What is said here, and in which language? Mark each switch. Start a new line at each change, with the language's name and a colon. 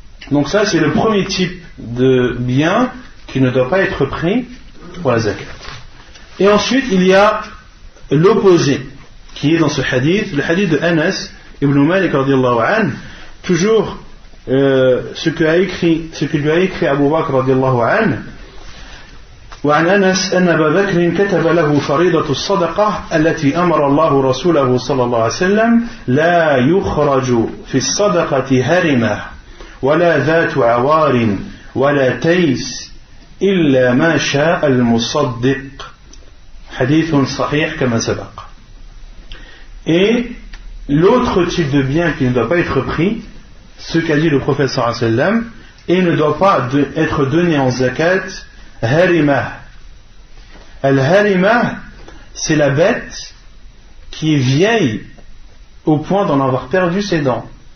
French: Donc ça c'est le premier type de bien qui ne doit pas être pris pour la zakat. Et ensuite il y a l'opposé qui est dans ce hadith, le hadith de Anas ibn Malik
Arabic: radiyallahu anhu,
French: toujours ce que lui a écrit Abu Bakr radiyallahu anhu.
Arabic: وعن أنس أن أبا بكر كتب له فريضة الصدقة التي أمر الله رسوله صلى الله عليه وسلم لا يخرج في الصدقة هرمة ولا ذات عوار ولا تيس إلا ما شاء المصدق حديث صحيح كما سبق.
French: Et l'autre type de bien qui ne doit pas être pris, ce qu'a dit le prophète
Arabic: sallallahu alayhi wa sallam,
French: et ne doit pas être donné en zakat, Harimah. Al-Harimah, c'est la bête qui est vieille au point d'en avoir perdu ses dents.